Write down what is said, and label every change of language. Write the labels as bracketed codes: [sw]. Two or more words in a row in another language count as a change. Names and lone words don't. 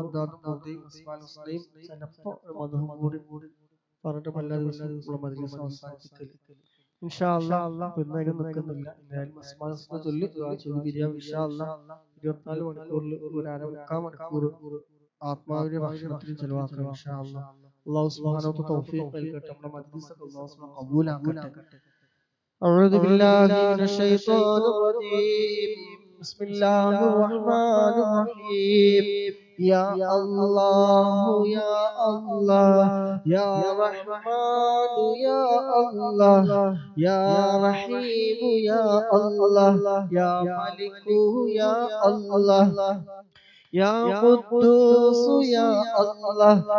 [ml] ചിലപ്പോ മധുവും കൂടി പറഞ്ഞിട്ട് എല്ലാ ദിവസവും മജ്‌ലിസ് അവസാനിപ്പിക്കല് [ar] إن شاء الله [ml] പിന്നതിനും നിൽക്കുന്നില്ല എന്തായാലും [ar] أسماء الحسنى [ml] ചൊല്ലി പിരിയാം [ar] إن شاء الله [ml] 24 മണിക്കൂറിൽ ഒരു അരമുക്കാൽ മണിക്കൂർ ആത്മാവിന്റെ ഭക്ഷണത്തിന് ചെലവാക്കണം [ar] إن شاء الله الله سبحانه وتعالى [ml] തൗഫീഖ് നൽകട്ടെ നമ്മുടെ മജ്‌ലിസ് അല്ലാഹു സുബ്ഹാനഹു ഖബൂലാക്കട്ടെ [ar] أعوذ بالله من الشيطان الرجيم بسم الله الرحمن الرحيم يا الله يا الله يا رحمن يا الله يا رحيم يا الله يا ملك يا الله يا قدوس يا الله